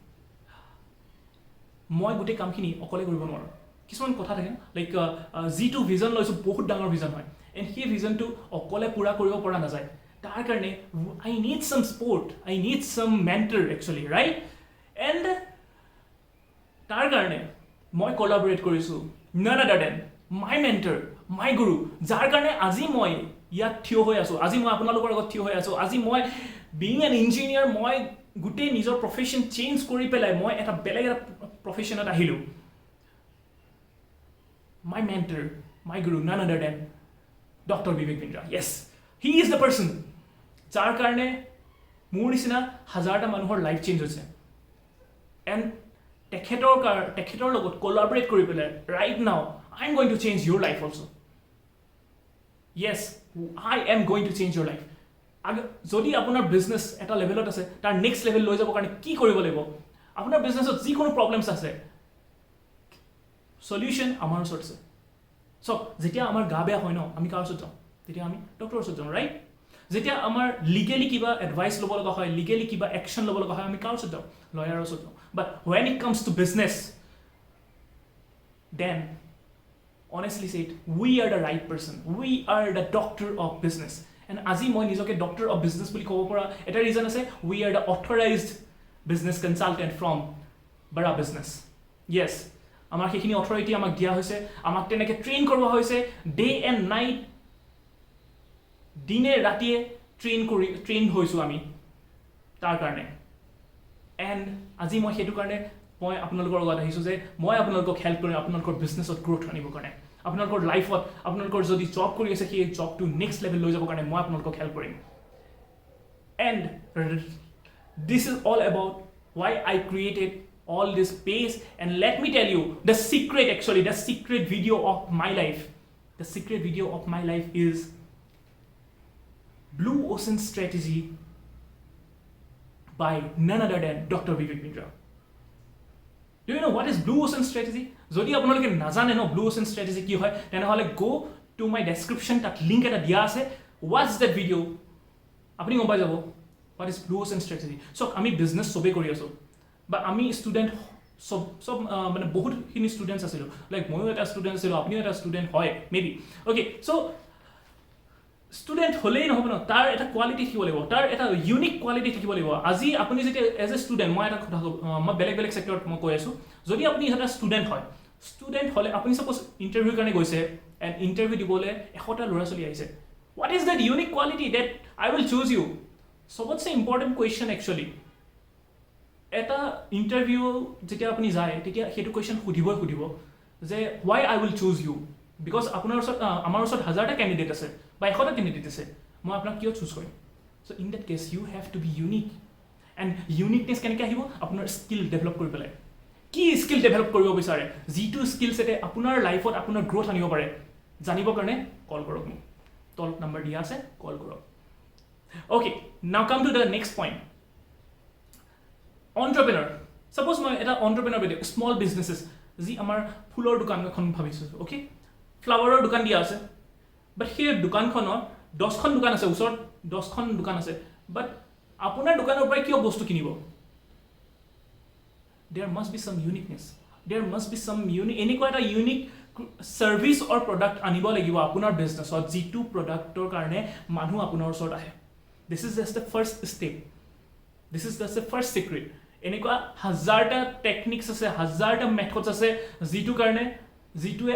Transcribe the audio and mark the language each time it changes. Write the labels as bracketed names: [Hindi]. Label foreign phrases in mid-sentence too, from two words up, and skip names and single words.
[Assamese] মই গোটেই কামখিনি অকলে কৰিব নোৱাৰোঁ কিছুমান কথা থাকে লাইক যিটো ভিজন লৈছোঁ বহুত ডাঙৰ ভিজন হয় এণ্ড সেই ভিজনটো অকলে পূৰা কৰিব পৰা নাযায় তাৰ কাৰণে [English] I need some support I need some mentor actually right [Assamese] এণ্ড তাৰ কাৰণে মই কলাবৰেট কৰিছোঁ [English] none other than my mentor, my guru, [Assamese] যাৰ কাৰণে আজি মই ইয়াত থিয় হৈ আছোঁ আজি মই আপোনালোকৰ আগত থিয় হৈ আছোঁ আজি মই [English] being an engineer [Assamese] মই গোটেই নিজৰ প্ৰফেশ্যন চেঞ্জ কৰি পেলাই মই এটা বেলেগ এটা প্ৰফেশ্যনত আহিলোঁ [English] my mentor, my guru, none other than Dr. [Assamese] Vivek Bindra. [English] Yes, he is the person [Assamese] যাৰ কাৰণে মোৰ নিচিনা হাজাৰটা মানুহৰ [English] life change [Assamese] হৈছে এণ্ড তেখেতৰ লগত কোলাবৰেট কৰি পেলাই [English] right now I am going to change your life also yes I am going to change your life [Assamese] যদি আপোনাৰ বিজনেছ এটা লেভেলত আছে তাৰ [English] next level [Assamese] লৈ যাবৰ কাৰণে কি কৰিব লাগিব আপোনাৰ বিজনেছত যিকোনো প্ৰব্লেমছ আছে সলিউশ্যন আমাৰ ওচৰত আছে চব যেতিয়া আমাৰ গা বেয়া হয় ন আমি কাৰ ওচৰত যাওঁ তেতিয়া আমি ডক্টৰৰ ওচৰত যাওঁ ৰাইট যেতিয়া আমাৰ লিগেলি কিবা এডভাইচ ল'ব লগা হয় লিগেলি কিবা একশ্যন ল'ব লগা হয় আমি কাৰ ওচৰত যাওঁ লয়াৰৰ ওচৰত যাওঁ [English] but when it comes to business then honestly said we are the right person we are the doctor of business and [Assamese] আজি মই নিজকে [English] doctor of business [Assamese] বুলি ক'ব পৰা এটা ৰিজন আছে [English] we are the authorized business consultant from Bara Business yes [Assamese] আমাৰ সেইখিনি অথৰিটি আমাক দিয়া হৈছে আমাক তেনেকৈ ট্ৰেইন কৰোৱা হৈছে [English] day and night [Assamese] দিনে ৰাতিয়ে ট্ৰেইন হৈছোঁ আমি তাৰ কাৰণে এণ্ড আজি মই সেইটো কাৰণে মই আপোনালোকৰ লগত আহিছোঁ যে মই আপোনালোকক হেল্প কৰিম আপোনালোকৰ বিজনেছত গ্ৰ'থ আনিবৰ কাৰণে আপোনালোকৰ লাইফত আপোনালোকৰ যদি জব কৰি আছে সেই জবটো [English] next level [Assamese] লৈ যাবৰ কাৰণে মই আপোনালোকক হেল্প কৰিম [English] and this is all about why I created all this space and let me tell you the secret video of my life is Blue Ocean Strategy by none other than Dr. Vivek Bindra. Do you know what is Blue Ocean Strategy? [Assamese] যদি আপোনালোকে নাজানে ন Blue Ocean Strategy কি হয় তেনেহ'লে [English] go to my description [Assamese] তাত লিংক এটা দিয়া আছে [English] watch that video [Assamese] আপুনি গম পাই যাব [English] what is Blue Ocean Strategy [Assamese] so আমি বিজনেছ চবেই কৰি আছোঁ বা আমি ষ্টুডেণ্ট সব মানে বহুতখিনি ষ্টুডেণ্টছ আছিলোঁ লাইক ময়ো এটা ষ্টুডেণ্ট আছিলোঁ আপুনিও এটা ষ্টুডেণ্ট হয় [English] maybe okay so' [Assamese] ষ্টুডেণ্ট হ'লেই নহ'ব ন তাৰ এটা কোৱালিটি থাকিব লাগিব তাৰ এটা ইউনিক কোৱালিটি থাকিব লাগিব আজি আপুনি যেতিয়া [English] as a student [Assamese] মই এটা কথা মই বেলেগ ছেক্টৰত মই কৈ আছোঁ যদি আপুনি এটা ষ্টুডেণ্ট হ'লে আপুনি ছাপ'জ ইণ্টাৰভিউৰ কাৰণে গৈছে এণ্ড ইণ্টাৰভিউ দিবলৈ 100টা ল'ৰা ছোৱালী আহিছে [English] what is that unique quality that I will choose you [Assamese] চবতছে [English] important question actually [Assamese] এটা ইণ্টাৰভিউ যেতিয়া আপুনি যায় তেতিয়া সেইটো কুৱেশ্যন সুধিব যে [English] why I will choose you because [Assamese] আপোনাৰ ওচৰত আমাৰ ওচৰত 1000টা কেণ্ডিডেট আছে বা 100টা কেণ্ডিডেট আছে মই আপোনাক কিয় চুজ কৰিম [English] so in that case you have to be unique and uniqueness [Assamese] কেনেকৈ আহিব আপোনাৰ [English] skill develop [Assamese] কৰি পেলাই কি [English] skill develop [Assamese] কৰিব বিচাৰে যিটো স্কিল ছেটে আপোনাৰ লাইফত আপোনাৰ গ্ৰ'থ আনিব পাৰে জানিবৰ কাৰণে কল কৰক মোক তলত নম্বৰ দিয়া আছে কল কৰক [English] okay now come to the next point entrepreneur suppose [Assamese] মই এটা entrepreneur বেদি [English] small businesses [Assamese] যি আমাৰ ফুলৰ দোকান এখন ভাবিছোঁ অ'কে ফ্লাৱাৰৰ দোকান দিয়া আছে বাট সেই দোকানখনৰ 10খন দোকান আছে ওচৰত 10খন দোকান আছে বাট আপোনাৰ দোকানৰ পৰা কিয় বস্তু কিনিব [English] there must be some uniqueness there must be some [Assamese] এনেকুৱা এটা [English] unique service or product [Assamese] আনিব লাগিব আপোনাৰ বিজনেছত যিটো প্ৰডাক্টৰ কাৰণে মানুহ আপোনাৰ ওচৰত আহে [English] this is just the first step this is just the first secret [Assamese] এনেকুৱা 1000টা টেকনিক্স আছে 1000টা মেথডছ আছে যিটোৱে